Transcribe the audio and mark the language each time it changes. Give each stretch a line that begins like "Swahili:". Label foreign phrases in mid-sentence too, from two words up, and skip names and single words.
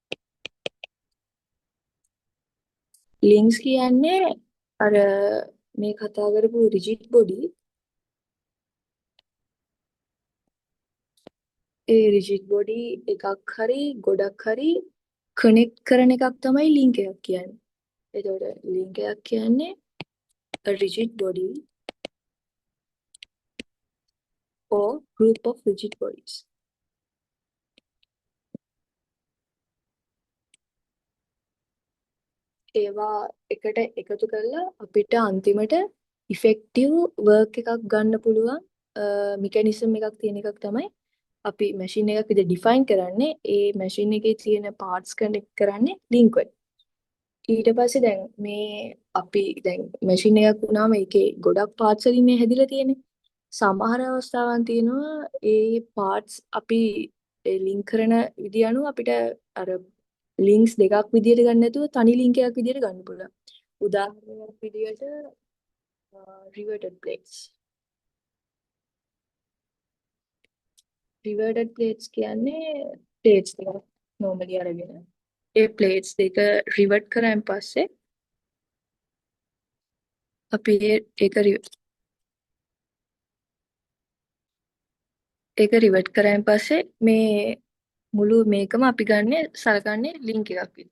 Sinhala: ලින්ක්ස් කියන්නේ අර මේ කතා කරපු
English: rigid body
Sinhala: ඒ
English: rigid body
Sinhala: එකක් හරි ගොඩක් හරි කනෙක්ට් කරන එකක් තමයි ලින්ක් එකක් කියන්නේ. එතකොට ලින්ක් එකක් කියන්නේ
English: a rigid body or group of rigid bodies.
Sinhala: ඒවා එකට එකතු කරලා අපිට අන්තිමට
English: effective work
Sinhala: එකක් ගන්න පුළුවන් මෙකැනිසම් එකක් තියෙන එකක් තමයි අපි මැෂින් එකක් විදිහට ඩිෆයින් කරන්නේ. ඒ මැෂින් එකේ තියෙන පාර්ට්ස් කනෙක්ට් කරන්නේ ලින්ක් වලින්. ඊට පස්සේ දැන් මේ අපි දැන් මැෂින් එකක් වුණාම ඒකේ ගොඩක් පාර්ට්ස් වලින් මේ හැදිලා තියෙන්නේ. සමහර අවස්ථාවන් තියෙනවා ඒ පාර්ට්ස් අපි ලින්ක් කරන විදිහ අනුව අපිට අර ලින්ක්ස් දෙකක් විදියට ගන්න නැතුව තනි ලින්ක් එකක් විදියට ගන්න පුළුවන්. උදාහරණයක් විදියට
English: riveted plates. riveted plates
Sinhala: කියන්නේ plates දෙකක් normally අරගෙන ඒ plates දෙක rivet කරාන් පස්සේ අපි ඒක රිවර්ට් කරාන් පස්සේ මේ මුළු මේකම අපි ගන්නෙ සලකන්නේ ලින්ක් එකක් විදියට.